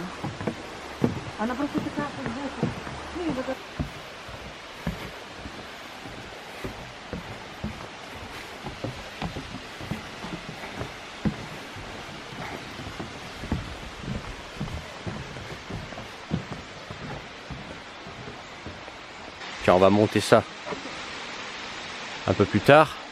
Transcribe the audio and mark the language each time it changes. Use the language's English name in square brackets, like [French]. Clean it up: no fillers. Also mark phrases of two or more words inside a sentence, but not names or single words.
[Russian] Она просто такая футболка. Ну и вот это. [French] Tiens, on va monter ça un peu plus tard.